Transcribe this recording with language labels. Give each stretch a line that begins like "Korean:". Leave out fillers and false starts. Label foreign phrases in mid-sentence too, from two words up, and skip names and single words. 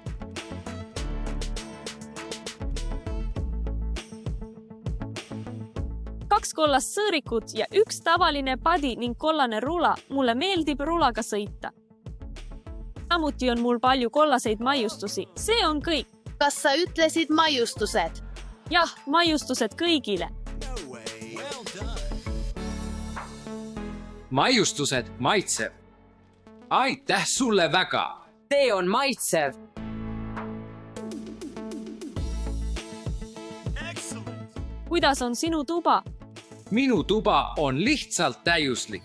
Estonian: Kaks kollast sõõrikut ja üks tavaline padi ning kollane rula. Mulle meeldib rulaga sõita. Samuti on mul palju kollaseid maiustusi. See on kõik. Kas sa ütlesid maiustused? Jah, maiustused kõigile.
English: No way. Well done.
Estonian: maiustused maitsev. Aitäh sulle väga. See on maitsev. Excellent. Kuidas on sinu tuba? Minu tuba on lihtsalt täiuslik.